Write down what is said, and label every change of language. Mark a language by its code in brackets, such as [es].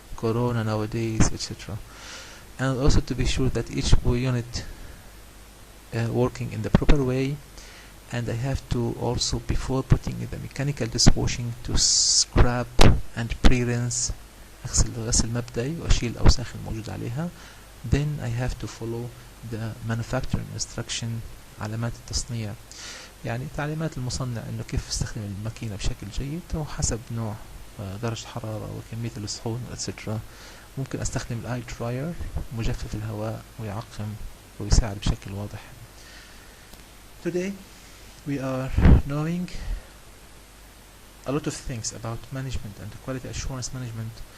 [en] corona nowadays, etc. And also to be sure that each unit working in the proper way. And I have to also, before putting in the mechanical dishwashing, to scrub and pre-rinse. [ar] اغسل غسل مبدئي واشيل الاوساخ الموجودة عليها. [en] Then I have to follow the manufacturing instruction، [ar] علامات التصنيع، يعني تعليمات المصنع انه كيف استخدم الماكينة بشكل جيد وحسب نوع درجة الحرارة وكمية السخون etc. ممكن استخدم الاي دراير، مجفف الهواء، ويعقم ويساعد بشكل واضح. [en] Today we are knowing a lot of things about management and quality assurance management.